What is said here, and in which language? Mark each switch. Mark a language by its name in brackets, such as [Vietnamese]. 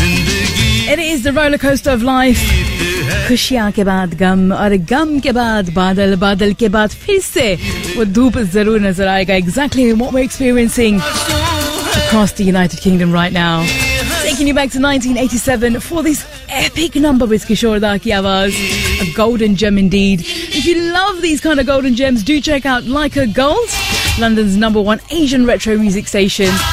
[English] It is the roller coaster of life. [Hindi] खुशियाँ के बाद गम और गम के बाद बादल, बादल के बाद फिर से वो धूप जरूर नजर आएगा. [English] Exactly what we're experiencing across the United Kingdom right now. Taking you back to 1987 for this epic number with Kishore Da ki Awaaz, a golden gem indeed. If you love these kind of golden gems, do check out Laika Gold, London's number one Asian retro music station.